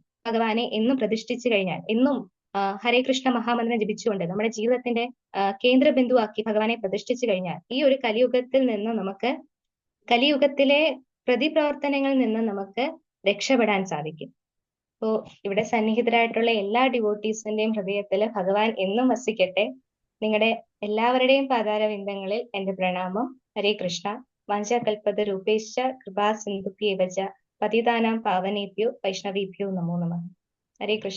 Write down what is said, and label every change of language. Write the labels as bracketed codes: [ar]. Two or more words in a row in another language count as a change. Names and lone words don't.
[ml] ഭഗവാനെ എന്നും പ്രതിഷ്ഠിച്ചു കഴിഞ്ഞാൽ, എന്നും ഹരേ കൃഷ്ണ മഹാമന്ത്രം ജപിച്ചുകൊണ്ട് നമ്മുടെ ജീവിതത്തിന്റെ കേന്ദ്ര ബിന്ദുവാക്കി ഭഗവാനെ പ്രതിഷ്ഠിച്ചു കഴിഞ്ഞാൽ ഈ ഒരു കലിയുഗത്തിൽ നിന്ന് നമുക്ക്, കലിയുഗത്തിലെ പ്രതിപ്രവർത്തനങ്ങളിൽ നിന്ന് നമുക്ക് രക്ഷപ്പെടാൻ സാധിക്കും. അപ്പോ ഇവിടെ സന്നിഹിതരായിട്ടുള്ള എല്ലാ ഡിവോട്ടീസിന്റെയും ഹൃദയത്തിൽ ഭഗവാൻ എന്നും വസിക്കട്ടെ. നിങ്ങളുടെ എല്ലാവരുടെയും പാതാരവിന്ദങ്ങളിൽ എന്റെ പ്രണാമം. [sa] ഹരേ കൃഷ്ണ. വാഞ്ചാകൽപത രൂപേശ്ച കൃപാ സിന്ധുഭ്യേവ ച പതിതാനാം പാവനേഭ്യോ വൈഷ്ണവേഭ്യോ നമോ നമഃ. [ml] ഹരേ കൃഷ്ണ.